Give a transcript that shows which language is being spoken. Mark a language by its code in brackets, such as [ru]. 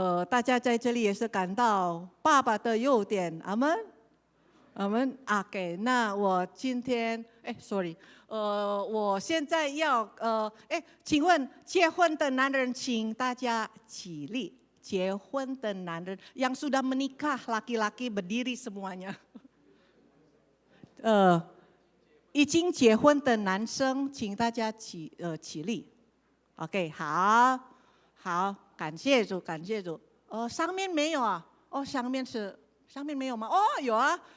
[zh] 大家在这里也是感到爸爸的优点。阿们。 OK， 那我今天我现在要请问结婚的男人，请大家起立。结婚的男人 [id] yang sudah menikah laki-laki berdiri semuanya。 [zh] 已经结婚的男生，请大家起立。 OK， 好，感谢主。上面没有啊？上面没有吗？有啊。